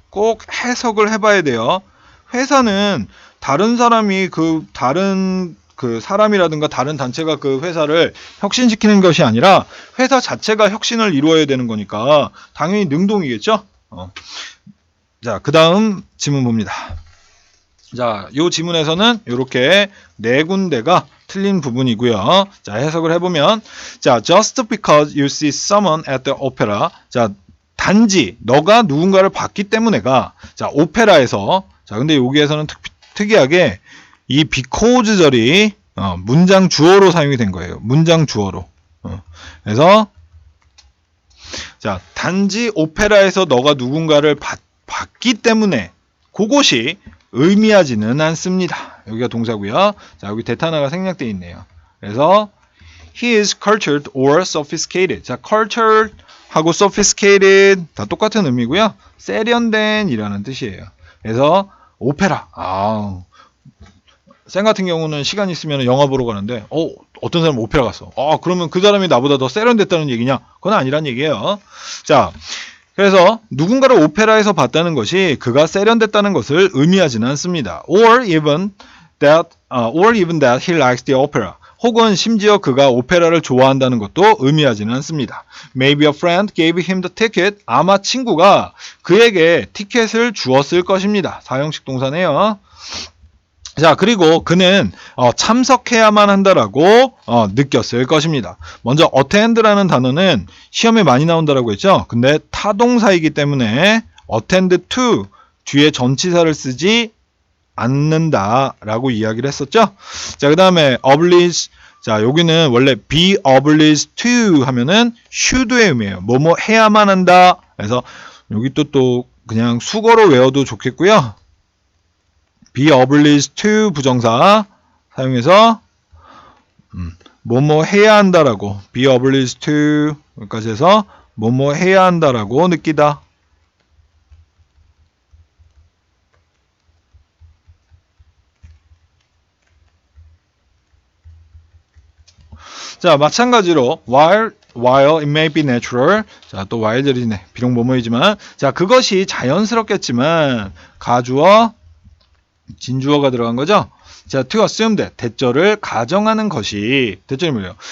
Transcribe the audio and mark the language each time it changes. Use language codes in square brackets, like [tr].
[ko] 꼭 해석을 해봐야 돼요. 회사는 다른 사람이 다른 사람이라든가 다른 단체가 그 회사를 혁신시키는 것이 아니라 회사 자체가 혁신을 이루어야 되는 거니까 당연히 능동이겠죠? 자, 그 다음 지문 봅니다. 자, 요 지문에서는 이렇게 네 군데가 틀린 부분이고요. [en] 자, [ko] 해석을 해보면, [en] 자, just because you see someone at the opera. [ko] 자, 단지 너가 누군가를 봤기 때문에가, 자, 오페라에서, 자, 근데 여기에서는 특이하게 이 because 절이 문장 주어로 사용이 된 거예요. 문장 주어로. 그래서 자, 단지 오페라에서 너가 누군가를 봤기 때문에 그것이 의미하지는 않습니다. 여기가 동사고요. 자, 여기 대타나가 생략되어 있네요. [en] 그래서 he is cultured or sophisticated. [ko] 자, cultured 하고 sophisticated 다 똑같은 의미고요. 세련된 이라는 뜻이에요. 그래서 오페라. 쌤 같은 경우는 시간 있으면 영화 보러 가는데 어떤 사람은 오페라 갔어. 그러면 그 사람이 나보다 더 세련됐다는 얘기냐? 그건 아니란 얘기예요. 자, 그래서 누군가를 오페라에서 봤다는 것이 그가 세련됐다는 것을 의미하지는 않습니다. [en] Or even that he likes the opera. [ko] 혹은 심지어 그가 오페라를 좋아한다는 것도 의미하지는 않습니다. [en] Maybe a friend gave him the ticket. [ko] 아마 친구가 그에게 티켓을 주었을 것입니다. 사형식 동사네요. 자, 그리고 그는 참석해야만 한다라고 느꼈을 것입니다. 먼저 attend라는 단어는 시험에 많이 나온다라고 했죠. 근데 타동사이기 때문에 attend to 뒤에 전치사를 쓰지 않는다라고 이야기를 했었죠. 자, 그 다음에 oblige. 자, 여기는 원래 be obliged to 하면은 should의 의미예요. 뭐뭐 해야만 한다. 그래서 여기 또 그냥 수거로 외워도 좋겠고요. be obliged to 부정사 사용해서 뭐뭐 해야 한다라고 be obliged to 여기까지 해서 뭐뭐 해야 한다라고 느끼다. [en] 자, 마찬가지로 while it may be natural. [ko] 자, 또 while들이네. 비록 뭐뭐이지만. 자, 그것이 자연스럽겠지만 가주어 진주어가 들어간 거죠. 자, [en] to assume that [ko] 대절을 가정하는 것이 대절이 뭐예요?